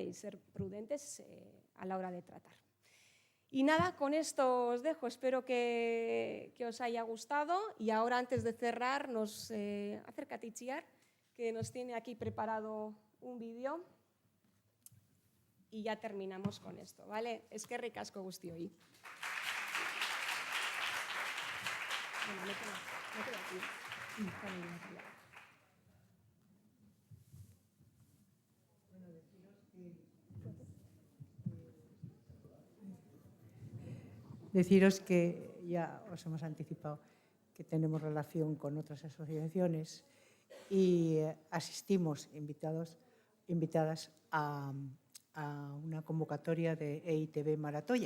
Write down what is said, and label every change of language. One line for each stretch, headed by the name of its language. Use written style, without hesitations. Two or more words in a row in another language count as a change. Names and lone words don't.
Spanish: Y ser prudentes a la hora de tratar. Y nada, con esto os dejo, espero que os haya gustado. Y ahora, antes de cerrar, nos acerca Itziar, que nos tiene aquí preparado un vídeo. Y ya terminamos con esto, ¿vale?
Basque: Eskerrik asko guztioi. Bueno,
Spanish: me quedo aquí. Deciros que ya os hemos anticipado que tenemos relación con otras asociaciones y asistimos invitadas a una convocatoria de EITB Maratoya.